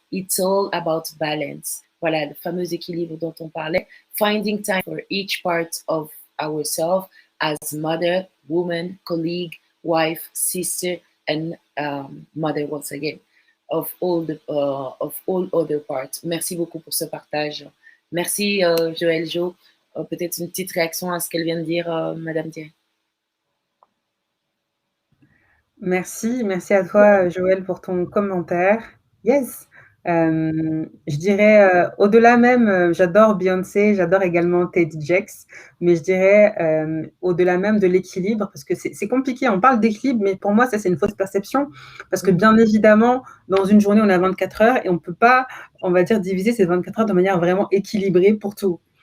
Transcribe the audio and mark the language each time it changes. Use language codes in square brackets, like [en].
[en] It's all about balance. [fr] Voilà, le fameux équilibre dont on parlait. [en] Finding time for each part of ourselves as mother, woman, colleague, wife, sister, and mother once again of all other parts. [fr] Merci beaucoup pour ce partage. Merci Joël Jo. Peut-être une petite réaction à ce qu'elle vient de dire, Madame Thierry. Merci à toi Joël pour ton commentaire. Yes. Je dirais au-delà même, j'adore Beyoncé, j'adore également Teddy Jakes, mais je dirais au-delà même de l'équilibre, parce que c'est compliqué, on parle d'équilibre, mais pour moi ça c'est une fausse perception, parce que bien évidemment dans une journée on a 24 heures et on ne peut pas, on va dire, diviser ces 24 heures de manière vraiment équilibrée pour tout.